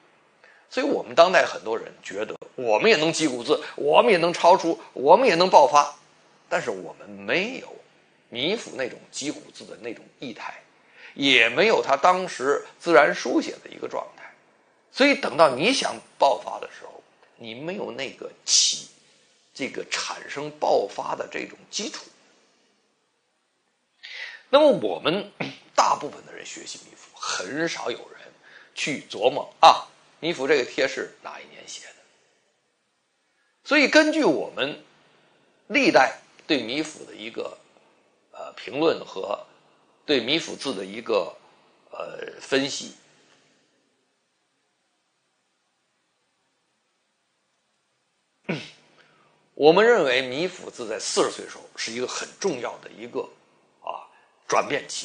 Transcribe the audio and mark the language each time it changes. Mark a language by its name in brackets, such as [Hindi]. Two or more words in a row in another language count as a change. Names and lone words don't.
[Chinese] 所以我們當代很多人覺得我們也能擊鼓字，我們也能超出，我們也能爆發，但是我們沒有米芾那種擊鼓字的那種意態，也沒有他當時自然書寫的一個狀態。所以等到你想爆發的時候，你沒有那個這個產生爆發的這種基礎。那麼我們大部分的人學習米芾，很少有人去琢磨米芾這個帖是哪一年寫的。所以根據我們歷代對米芾的一個評論和對米芾字的一個分析，我們認為米芾字在40歲的時候是一個很重要的一個轉變期。